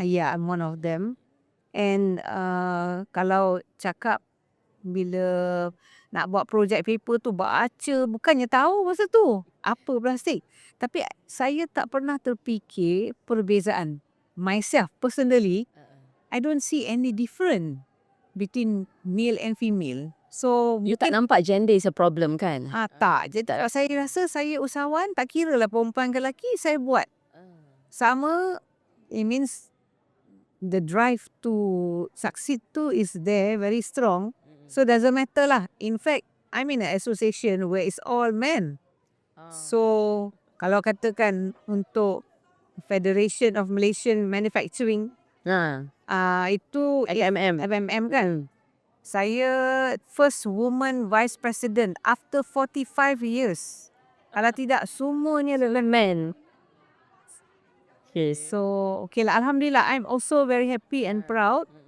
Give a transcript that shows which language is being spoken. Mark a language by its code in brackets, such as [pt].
[en] Yeah, I'm one of them. [ms] And kalau cakap bila nak buat project paper tu baca, bukannya tahu masa tu apa plastik. Tapi saya tak pernah terfikir perbezaan. [en] Myself personally, I don't see any different between male and female. So You [ms] tak nampak [en] gender is a problem [ms] kan? tak. Jadi saya rasa saya usahawan, tak kira lah perempuan ke lelaki, saya buat. Sama, [en] it means the drive to succeed [ms] tu [en] is there, very strong. So doesn't matter lah. In fact, I'm in an association where it's all men. So [ms] kalau katakan untuk Federation of Malaysian Manufacturing, itu FMM kan. Saya [en] first woman vice president after 45 years. [ms] Kalau tidak semuanya adalah men. [en] Okay. So okay lah, [ms] alhamdulillah [en] I'm also very happy and proud.